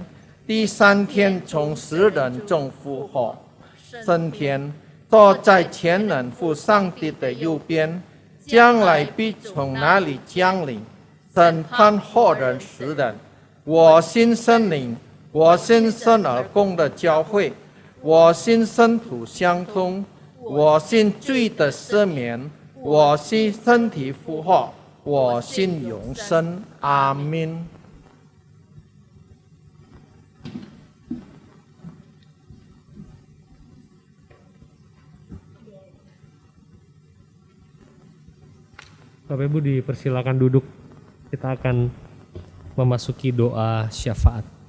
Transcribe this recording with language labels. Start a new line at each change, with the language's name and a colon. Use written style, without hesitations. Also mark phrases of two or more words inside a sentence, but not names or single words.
Chinese: 第三天从死人中复活，升天，坐在全能父上帝的右边，将来必从那里降临，审判活人死人。我信圣灵，我信圣而共的教会，我信圣徒相通，我信罪的赦免，我信身体复活，我信永生。阿们。
Indonesian: Bapak Ibu dipersilakan duduk. Kita akan memasuki doa syafaat.